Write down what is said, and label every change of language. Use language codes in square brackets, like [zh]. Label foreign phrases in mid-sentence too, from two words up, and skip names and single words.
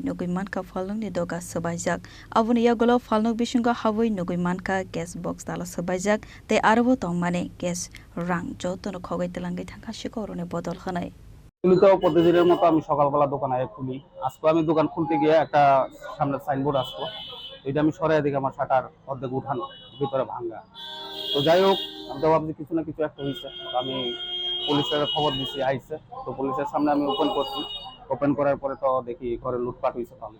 [trp] nugui mankha Phal Nogni doga sobajak aboni yagolo Phal Nog bisingo Habwi nugui mankha [en] gas box [trp] dala sobajak te arbo tongmani gas rang jotono Khogwi Twlangkha Sikok Rokni Bodol khanai [bn] খুলিতেও প্রতিদিনের মতো আমি সকালবেলা দোকান আগে খুলি। আজকে আমি দোকান খুলতে গিয়ে একটা সামনে সাইনবোর্ড আসলো, এটা আমি সরাই দিকে আমার শাটার অর্ধেক উঠানো, ভিতরে ভাঙা। তো যাই হোক, আমি তো ভাবছি কিছু না কিছু একটা হয়েছে। আমি পুলিশের খবর দিছি, আইছে। তো পুলিশের সামনে আমি ওপেন করছি, ওপেন করার পরে তো দেখি ঘরে লুটপাট হয়েছে।